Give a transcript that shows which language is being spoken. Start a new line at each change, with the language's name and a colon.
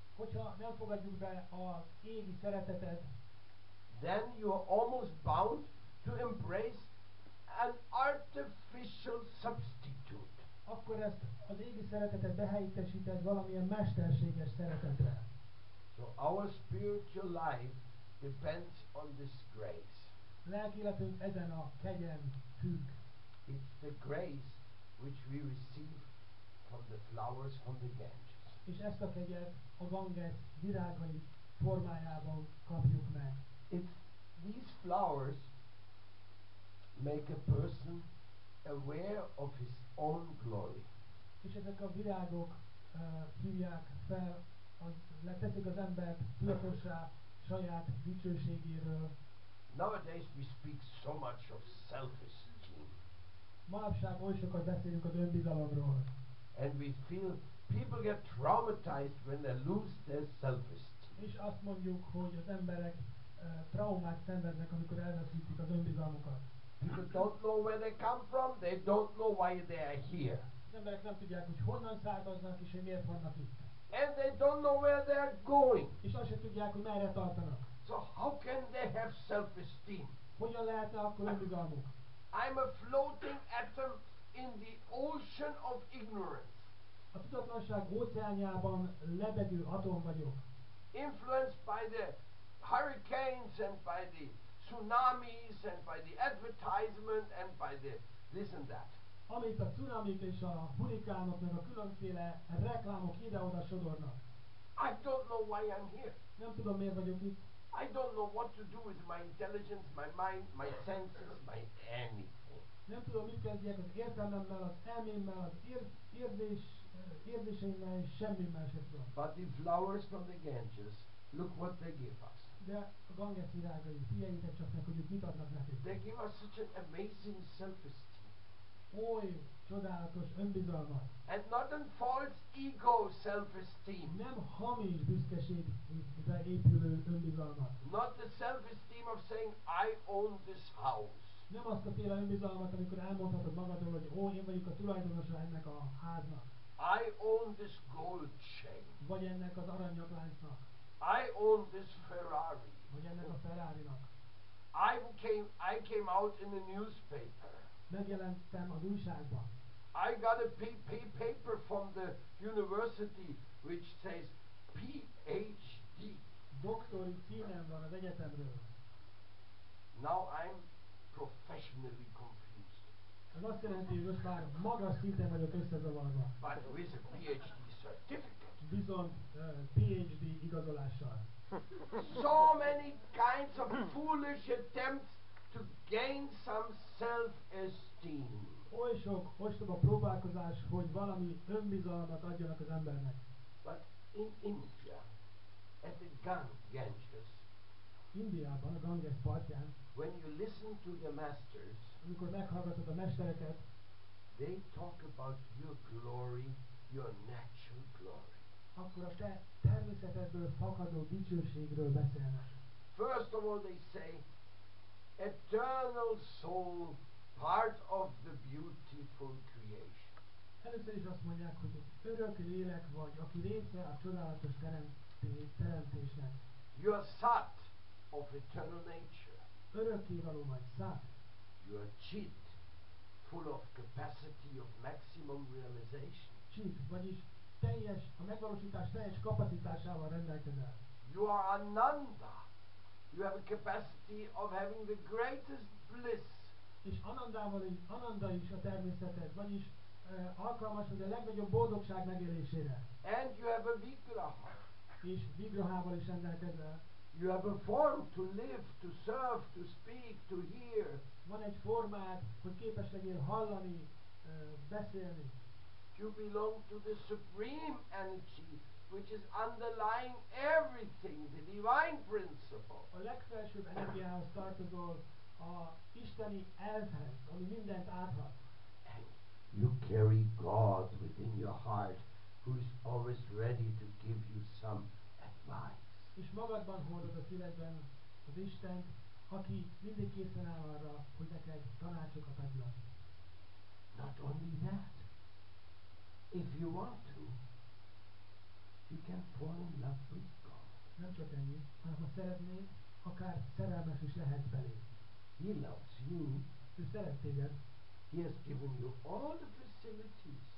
Hungarian: Hogyha nem fogadjuk be az égi szeretetet,
English: then you are almost bound to embrace an artificial substitute.
Hungarian: akkor ezt az égi szeretetet behelyettesíted valamilyen mesterséges szeretetre.
English: So our spiritual life depends on this grace.
Hungarian: Lelki életünk ezen a kegyen függ.
English: It's the grace which we receive from the flowers from the Ganges.
Hungarian: És ezt a kegyet a Ganges virágai formájában kapjuk meg.
English: These flowers make a person aware of his own glory.
Hungarian: És ezek a virágok hívják fel, leteszik az embert tudatossá saját dicsőségéről.
English: Nowadays we speak so much of self-esteem.
Hungarian: Manapság oly sokat beszélünk az önbizalomról.
English: And we feel people get traumatized when they lose their self-esteem.
Hungarian: És azt mondjuk, hogy az emberek traumát szenvednek, amikor elveszítik az önbizalmukat.
English: People don't know where they come from, they don't know why they are here.
Hungarian: Az emberek nem tudják, hogy honnan származnak, és hogy miért vannak itt.
English: And they don't know where they are going.
Hungarian: És azt sem tudják, hogy merre tartanak.
English: So how can they have self-esteem?
Hungarian: Hogyan lehetne akkor önbizalmuk?
English: I'm a floating atom in the ocean of ignorance.
Hungarian: A tudatlanság óceánjában lebegő atom vagyok.
English: Influenced by the hurricanes and by the tsunamis and by the advertisement and by the this and that.
Hungarian: Amit a cunamik és a hurikánok meg a különféle reklámok ide-oda sodornak.
English: I don't know why I'm here.
Hungarian: Nem tudom, miért vagyok itt.
English: I don't know what to do with my intelligence, my mind, my senses, my anything.
Hungarian: Nem tudom, mit kezdjek az értelmemmel, az elmémmel, az érzéseimmel, és semmimmel sem tudom.
English: But the flowers from the Ganges, look what they give us.
Hungarian: De a Ganges virágai, figyeljétek csak meg, hogy ők mit adnak nekünk.
English: They give us such an amazing self-esteem.
Hungarian: Oly csodálatos önbizalmat.
English: And not a false ego self-esteem.
Hungarian: Nem hamis büszkeségre épülő önbizalmat.
English: Not the self-esteem of saying, I own this house.
Hungarian: Nem azt a féle önbizalmat, amikor elmondhatod magadról, hogy ó, én vagyok a tulajdonosa ennek a háznak.
English: I own this gold chain.
Hungarian: Vagy ennek az aranynyakláncnak.
English: I own this Ferrari.
Hungarian: Vagy ennek a Ferrari-nak.
English: I came out in a newspaper.
Hungarian: Megjelentem az újságban.
English: I got a paper from the university which says PhD.
Hungarian: Doktori címem van az egyetemről.
English: Now I'm professionally confused.
Hungarian: Ez azt jelenti, hogy most már magas szinten vagyok összezavarva.
English: But with a PhD certificate.
Hungarian: Viszont PhD igazolással.
English: So many kinds of foolish attempts to gain some self-esteem.
Hungarian: Oly sok ostoba próbálkozás, hogy valami önbizalmat adjanak az embernek.
English: But in India, at the Ganges,
Hungarian: Indiában, a Ganges partján,
English: when you listen to the masters,
Hungarian: amikor meghallgatod a mestereket,
English: they talk about your glory, your natural glory.
Hungarian: akkor a te természetedből fakadó dicsőségről beszélnek.
English: First of all, they say, eternal soul, part of the beautiful creation.
Hungarian: Először is azt mondják, hogy egy örök lélek vagy, aki része a csodálatos teremtésnek.
English: You are sat of eternal nature.
Hungarian: Örökkévaló vagy, szát.
English: You are chit, full of capacity of maximum realization.
Hungarian: Chit, vagyis a megvalósítás teljes kapacitásával rendelkezel.
English: You are Ananda. You have a capacity of having the greatest bliss.
Hungarian: És Ananda is a természeted, vagyis alkalmas vagy a legnagyobb boldogság megélésére.
English: And you have a Vigraha.
Hungarian: És Vigrahával is rendelkezel.
English: You have a form to live, to serve, to speak, to hear.
Hungarian: Van egy formád, hogy képes legyél hallani, beszélni.
English: You belong to the supreme energy, which is underlying everything, the divine principle.
Hungarian: A legfelsőbb energiához tartozol, a isteni elvhez, ami mindent áthat.
English: And you carry God within your heart, who is always ready to give you some advice.
Hungarian: És magadban hordod a szívedben az Istent, aki mindig készen áll arra, hogy neked tanácsokat adjon.
English: Not only that, if you want to, you can fall in love with God.
Hungarian: Nem csak ennyi, hanem ha szeretnéd, akár szerelmes is lehetsz belé.
English: He loves you.
Hungarian: Ő szeret téged.
English: He has given you all the facilities.